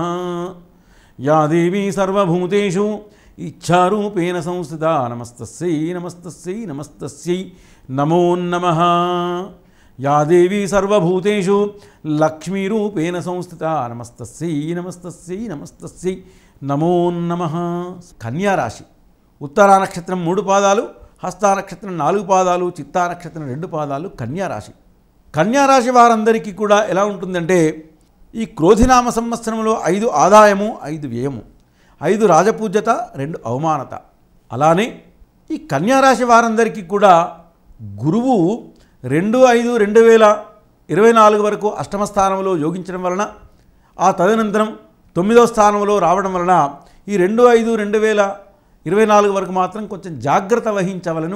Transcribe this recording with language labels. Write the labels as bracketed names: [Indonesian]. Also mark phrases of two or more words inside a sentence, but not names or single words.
[Sanskrit] या देवी सर्वभूतेषु इच्छारूपेण संस्थिता नमस्तस्यै नमस्तस्यै नमस्तस्यै नमो नमः। या देवी सर्वभूतेषु लक्ष्मीरूपेण संस्थिता नमस्तस्यै नमस्तस्यै नमस्तस्यै नमो नमः। [Telugu] కన్యా రాశి ఉత్తరా నక్షత్రం 3 పాదాలు, హస్తా నక్షత్రం 4 పాదాలు, చిత్తా నక్షత్రం 2 పాదాలు కన్యా రాశి. కన్యా రాశి వారందరికీ కూడా ఎలా ఉంటుందంటే ఈ క్రోధినామ సంవత్సరంలో 5 ఆదాయము 5 వ్యయము, 5 రాజపూజ్యత 2 అవమానత. అలానే ఈ కన్యా రాశి వారందరికీ కూడా గురువు 2/5/2024 వరకు అష్టమ స్థానంలో యోగించడం వలన, ఆ తదనంతరం 9వ స్థానంలో రావడం వలన ఈ 2/5/2024 వరకు మాత్రం కొంచెం జాగ్రత్త వహించవలను.